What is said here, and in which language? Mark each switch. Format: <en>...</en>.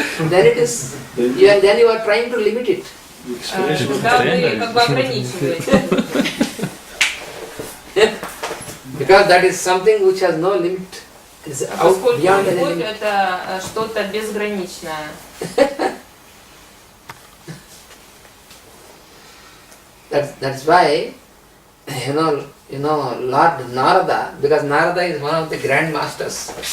<en>Then you are trying to limit it.</en> <ru>Тогда вы как бы ограничиваете.</ru> <en>Because that is something which has no limit.</en> <ru>Поскольку любовь это что-то безграничное.</ru> <en>That's why, Lord Narada, because Narada is one of the grand masters.</en>